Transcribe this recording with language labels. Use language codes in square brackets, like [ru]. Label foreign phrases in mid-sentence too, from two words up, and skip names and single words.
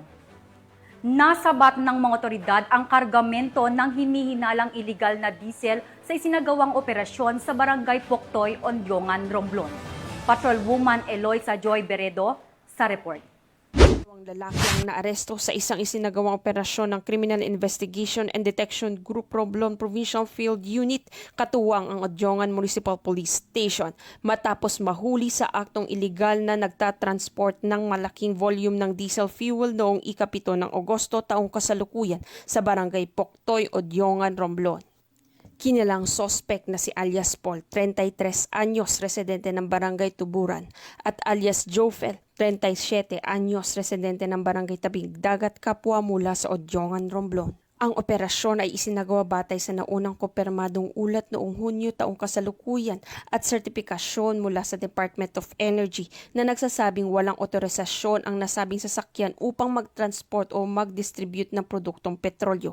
[tl] Nasabat ng mga otoridad ang kargamento ng hinihinalang iligal na diesel sa isinagawang operasyon sa Barangay Poktoy, Ondyongan, Romblon. Patrolwoman Eloisa Joy Beredo sa report. Ang lalaki ang naaresto sa isang isinagawang operasyon ng Criminal Investigation and Detection Group Romblon Provincial Field Unit katuwang ang Ondyongan Municipal Police Station matapos mahuli sa aktong iligal na nagtatransport ng malaking volume ng [en] diesel fuel [tl] noong ika-7 ng Agosto taong kasalukuyan sa Barangay Poktoy, Ondyongan, Romblon. Kinilang sospek na si alias Paul, 33 anyos, residente ng Barangay Tuburan, at alias Jofel, 37 anyos, residente ng Barangay Tabing Dagat, Kapwa mula sa Ondyongan, Romblon. Ang operasyon ay isinagawa batay sa naunang kopirmadong ulat noong Hunyo taong kasalukuyan at sertipikasyon mula sa Department of Energy na nagsasabing walang otorisasyon ang nasabing sasakyan upang mag-transport o mag-distribute ng produktong petrolyo.